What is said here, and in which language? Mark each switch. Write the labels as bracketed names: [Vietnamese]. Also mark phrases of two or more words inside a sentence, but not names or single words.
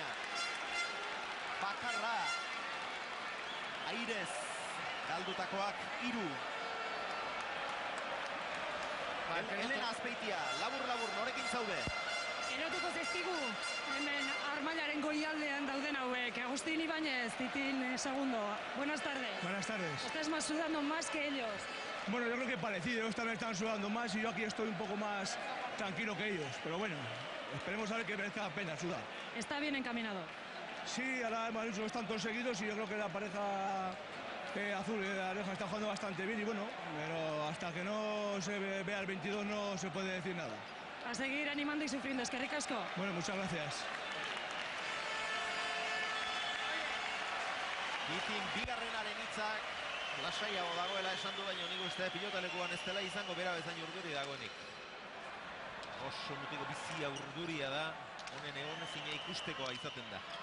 [Basque] Bakarra, airez, galdutakoak 3. Elena Azpeitia, labur-labur, norekin zaude? Erotuko zezkigu, hemen Armailaren goialdean dauden hauek. Agustín Ibáñez, Titín Segundo. [Spanish] Buenas tardes. Buenas tardes. Estás más sudando más que ellos. Bueno, yo creo que parecido, ellos también están sudando más y yo aquí estoy un poco más tranquilo que ellos. Pero bueno, esperemos a ver que merezca la pena sudar. Está bien encaminado. Sí, ahora hemos dicho que están todos seguidos y yo creo que la pareja azul de la Oreja está jugando bastante bien y bueno, pero hasta que no se vea el 22 no se puede decir nada. A seguir animando y sufriendo, es que ricasco. Bueno, muchas gracias. [Basque] Titin bigarrenaren hitzak lasaiago dagoela esan du, baina nik uste pilotalekuan ez dela izango bera bezain urduri dagoenik. Oso mutiko bizia urduria da, honen egon ezina ikustekoa izaten da.